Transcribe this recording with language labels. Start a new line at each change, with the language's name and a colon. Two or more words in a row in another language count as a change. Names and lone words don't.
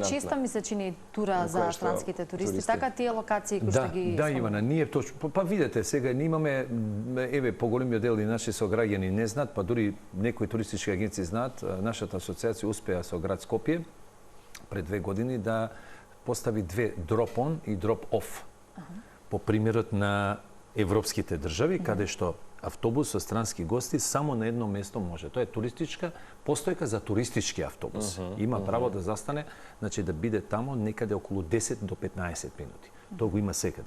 Macedonian: И тоа честа ми се чини тура за странските туристи. Така тие локации кои што ги Да, Ивана, ние точно па видете сега ние имаме еве поголемиот дел и наши сограѓани не знаат, па дури некои туристички агенции знаат, нашата асоциација успеа со град Скопје пред 2 години да постави 2 drop-on и drop-off. По примерот на европските држави, каде што автобус со странски гости само на едно место може. Тоа е туристичка постојка за туристички автобус. Има право да застане, значи да биде тамо некаде околу 10 до 15 минути. Тоа го има секаде.